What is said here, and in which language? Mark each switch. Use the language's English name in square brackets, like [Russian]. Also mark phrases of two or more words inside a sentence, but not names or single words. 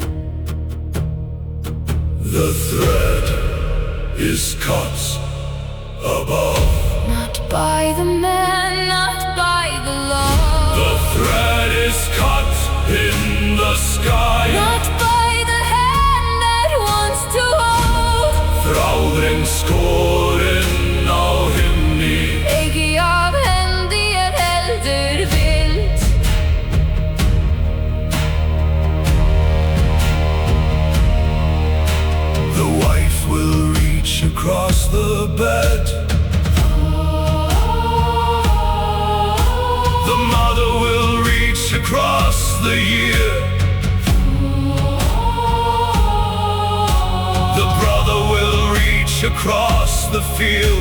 [English] The thread is cut above. Not by the man, not by the law. The thread is cut in the sky. Not by the hand that wants to hold. [Icelandic] Þráðrinn, Skorinn á Himni. Ekki af hendi heldur vild. [English] The wife will reach across the bed. Across the year, the brother will reach across the field.